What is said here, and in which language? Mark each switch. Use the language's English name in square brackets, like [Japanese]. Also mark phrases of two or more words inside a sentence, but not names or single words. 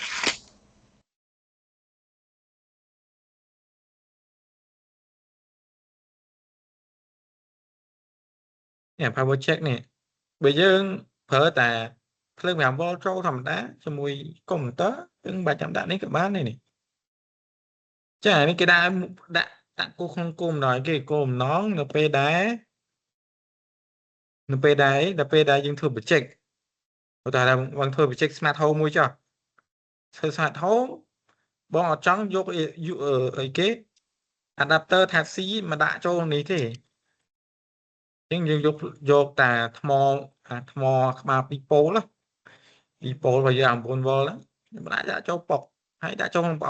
[Khmer] នេះ [English] power check [Khmer] នេះបើយើងប្រើតែភ្លើង 5V ចូលធម្មតាជាមួយកុំព្យូទ័រយើងបាច់ចាំដាក់នេះក៏បានដែរនេះចានេះគេដាក់គូក្នុងគោលម្ដងគេគោលម្ដងនៅពេលដែល យើងធ្វើ project តែបងធ្វើ project [English] smart home [Khmer] មួយចុះធ្វើ [English] smart home [Khmer] បងអត់ចង់យកអីគេ [English] adapter type C [Khmer] មកដាក់ចូលនេះទេអ ញ្ចឹងយើងយកតែថ្មក្បាល2ប៉ូល2ប៉ូលរបស់យើង 9V ហ្នឹងមិនអាចដាក់ចូលប៉ុកហើយដាក់ចូលក្នុងប្រអប់